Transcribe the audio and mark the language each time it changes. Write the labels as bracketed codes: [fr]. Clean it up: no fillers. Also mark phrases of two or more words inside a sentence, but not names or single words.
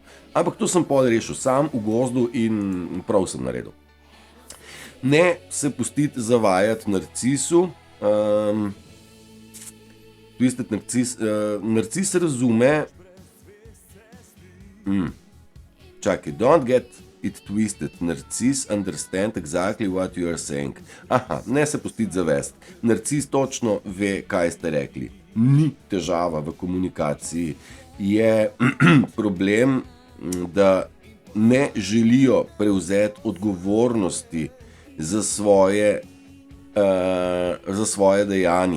[sl] Ampak to sem pol rešil sam v gozdu in prav sem naredil. Ne se pustiti zavajati narcisu, narcis razume, čakaj, [en] don't get it twisted, narcis understand exactly what you are saying. [sl] Aha, ne se pustiti zavest, narcis točno ve, kaj ste rekli. Ni težava v komunikaciji, je problem, da ne želijo prevzeti odgovornosti za svoje dejanja.